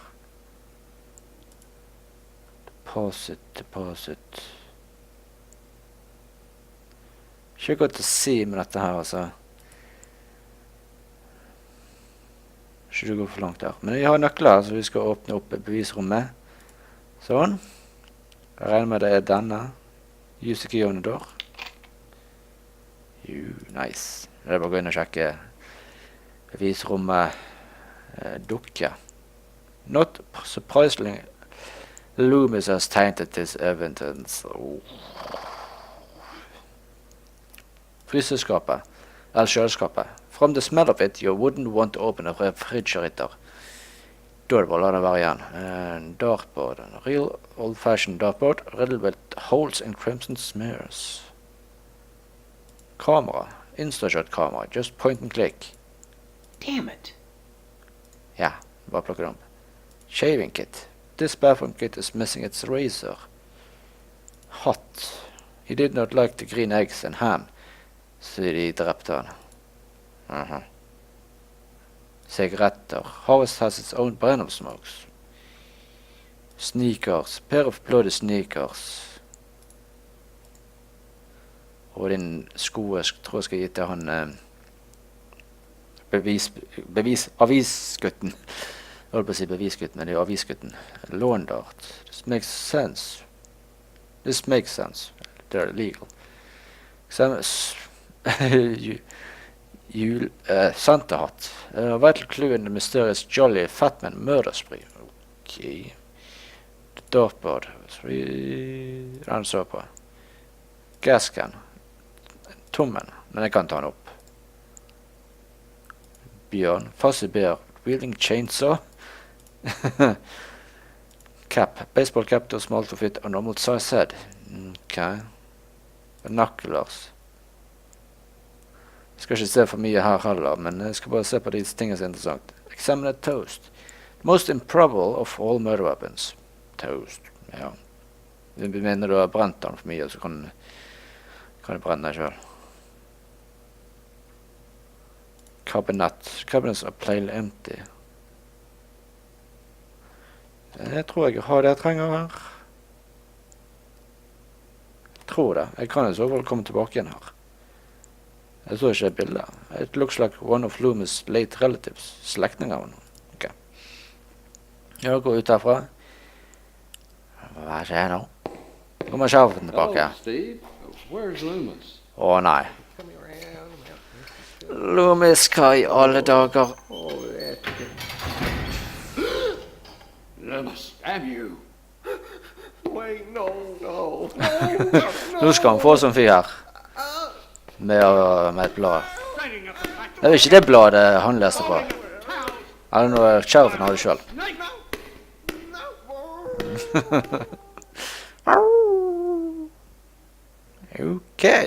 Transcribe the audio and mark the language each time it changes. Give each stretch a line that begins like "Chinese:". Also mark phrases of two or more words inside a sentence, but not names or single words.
Norwegian: Deposit. Ikke godt å si med dette her, altså. Ikke du går for langt der. Men jeg har nøkler, så vi skal åpne opp bevisrommet. Sånn. Jeg regner med det er denne.
English: Use the key on the door. Nice.
Norwegian: Det er bare å gå inn og sjekke bevisrommet dukke.
English: Not surprisingly, Loomis has tainted this evidence.
Norwegian: Fryseskapet, eller kjøleskapet.
English: From the smell of it, you wouldn't want to open a refrigerator.
Norwegian: Da er det bare å la det være igjen.
English: Dartboard, a real old-fashioned dartboard, riddled with holes and crimson smears.
Norwegian: Kamera. Instashot kamera.
English: Just point and click. Damn it.
Norwegian: Ja, bare plukke det om.
English: Shaving kit. This bathroom kit is missing its razor. Hot. He did not like the green eggs and ham.
Norwegian: Så de drepte han. Sigaretter.
English: Harvest has its own brand of smokes. Sneakers. Pair of bloody sneakers.
Norwegian: Og din sko, jeg tror jeg skal gi til han avisgutten. Jeg holdt på å si bevisgutten, men det er jo avisgutten.
English: Lawn dart. This makes sense. They're illegal. Santa hat. Vital clue in the mysterious Jolly Fatman murder spree. Okay. The dartboard.
Norwegian: Den så på. Gascan. Tommen, men jeg kan ta den opp. bjørn,
English: fuzzy bear, wielding chainsaw, cap, baseball cap to small to fit a normal size head. Ok. Binoculars.
Norwegian: Jeg skal ikke se for mye her heller, men jeg skal bare se på de tingene som er interessant.
English: Examine a toast. Most improbable of all murder weapons. Toast,
Norwegian: ja. Hvis du mener du har brent den for mye, så kan du brenne deg selv.
English: Cabinets are plainly empty.
Norwegian: Jeg tror jeg har det jeg trenger her. Jeg tror det. Jeg kan i så fall komme tilbake igjen her. Jeg tror ikke det bildet.
English: It looks like one of Loomis' late relatives.
Norwegian: Slektninger av noen. Ok. Jeg går ut herfra. Hva skjer nå? Kommer Sheriffen tilbake.
English: Hello, Steve. Where's Loomis?
Norwegian: Å nei. Loomis, hva i alle dager?
English: Loomis, damn you! Wait, no.
Norwegian: Nå skal han få som fyr her. Med et blad. Det er ikke det bladet han leste fra. Eller noe Sheriffen hadde selv. Ok.